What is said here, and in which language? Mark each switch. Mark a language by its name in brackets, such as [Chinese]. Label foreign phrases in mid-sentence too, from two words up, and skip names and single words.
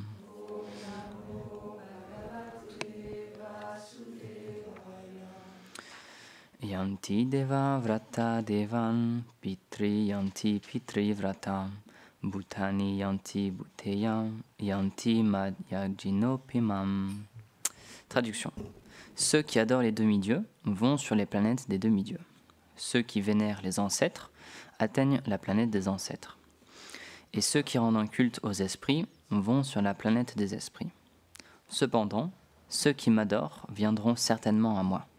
[Sanskrit] Yanti Deva Vrata Devan Pitri Yanti Pitri Vrata Bhutani Yanti Bhuteya Yanti Madhyajinopimam. [French] Traduction. Ceux qui adorent les demi-dieux vont sur les planètes des demi-dieux. Ceux qui vénèrent les ancêtres atteignent la planète des ancêtres. Et ceux qui rendent un culte aux esprits vont sur la planète des esprits. Cependant, ceux qui m'adorent viendront certainement à moi.